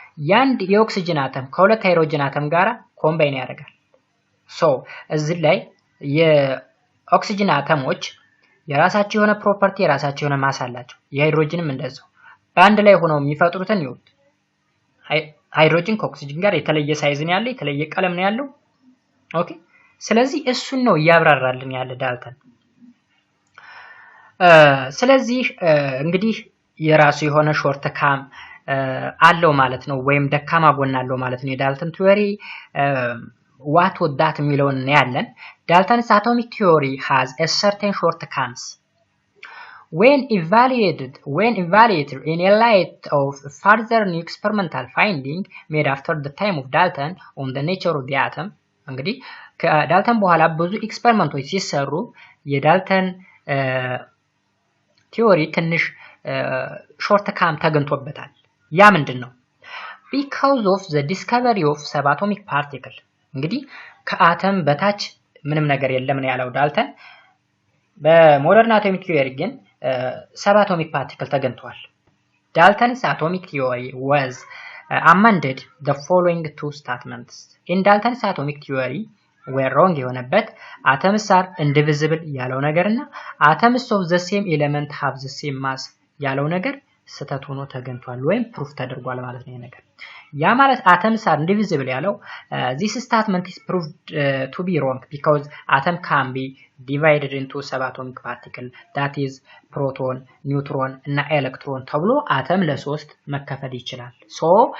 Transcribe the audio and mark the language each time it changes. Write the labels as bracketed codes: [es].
[am] ያንድ የኦክሲጅን አተም ከሁለት ሃይድሮጅን አተም ጋራ ኮምባይን ያደርጋል። ሶ እዚህ ላይ የኦክሲጅን አተሞች የራሳቸው የሆነ ፕሮፐርቲ የራሳቸው የሆነ ማስ አላቸው። የሃይድሮጅንም እንደዛው በአንድ ላይ ሆነው የሚፈጥሩትን ይወት ሃይድሮጅን ከኦክሲጅን ጋር የተለየ ሳይዝ ነው ያለው፣ የተለየ ቀለም ነው ያለው። ኦኬ? ስለዚህ እሱን ነው ያብራራልን ያለ ዳልተን። ስለዚህ እንግዲህ የራሱ የሆነ ሾርት ካም አለው ማለት ነው፣ ወይም ደካማ ጎን አለው ማለት ነው የዳልተን ቲዮሪ። [en] what would that የሚለውን ያለን Dalton's atomic theory has a certain shortcomings when evaluated in a light of further new experimental finding made after the time of Dalton on the nature of the atom. [am] እንግዲህ ከዳልተን በኋላ ብዙ ኤክስፐሪመንቶች ሲሰሩ የዳልተን ቲዮሪ ትንሽ ሾርት ካም ተገኝቶበታል። ያ ምንድነው? [en] because of the discovery of subatomic particle. [am] እንግዲህ ከአተም በታች ምንም ነገር የለም ነው ያለው ዳልተን። [en] በሞደርን አቶሚክ ቲዮሪ ግን ሰባቶሚክ ፓርቲክል ተገኝቷል። Dalton's atomic theory was amended the following two statements. In Dalton's atomic theory were wrong [am] የሆነበት [en] atoms are indivisible ያለው ነገርና atoms of the same element have the same mass ያለው ነገር [am] ስተት ሆኖ ተገኝቷል ወይም [en] ፕሩፍ ተደርጓል ማለት ነው ነገር ያ ማለት atoms are indivisible ያለው this statement is proved to be wrong because atom can be divided into subatomic particle that is proton neutron እና electron [am] ተብሎ አተም ለሶስት መከፈል ይችላል [en] so